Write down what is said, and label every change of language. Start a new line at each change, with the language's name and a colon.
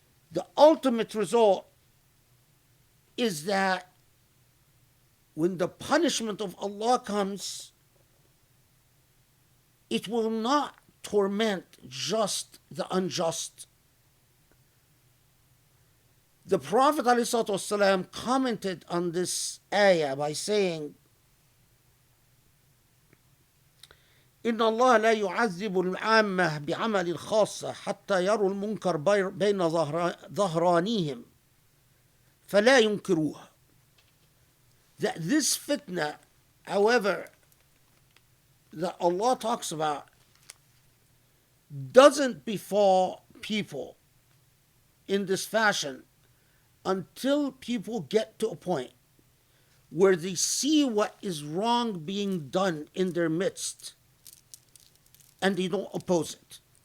English: the ultimate result is that when the punishment of Allah comes, it will not torment just the unjust, The Prophet ﷺ commented on this ayah by saying,
Arabic: إن الله لا يعذب العامة بعمل الخاصة حتى يروا المنكر بين ظهرانيهم فلا ينكروها.
English: That this fitna, however, that Allah talks about doesn't befall people in this fashion until people get to a point where they see what is wrong being done in their midst and they don't oppose it.